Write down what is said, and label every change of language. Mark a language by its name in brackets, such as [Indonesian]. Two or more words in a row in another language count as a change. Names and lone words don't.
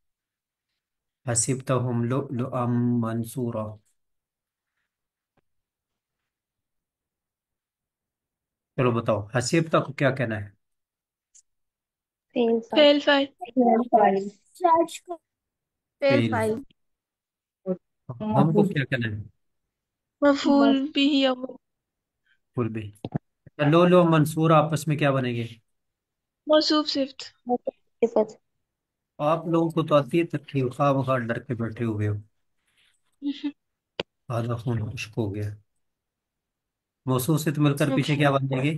[Arabic] حسبتهم لؤلؤا منثورا. [Urdu] چلو بتاؤ حسبتا کو کیا کہنا ہے؟ [Arabic] فعل فاعل. فعل فاعل. فعل فعل. فاعل. [Urdu] ہم کو کیا کہنا ہے؟ [Arabic] مفعول به اول. [Urdu] فل بھی. [Arabic] لو لو منصور [Urdu] آپس میں کیا بنیں گے؟ [Arabic] موصوف صفت. صفت. [Urdu] آپ لوگوں کو تو آتی ہے ترکیب، خواہ مخواہ ڈر کے بیٹھے ہوئے ہو. آدھا خون خشک ہو گیا. موصوف سے تو مل کر پیچھے کیا بن جائے گی؟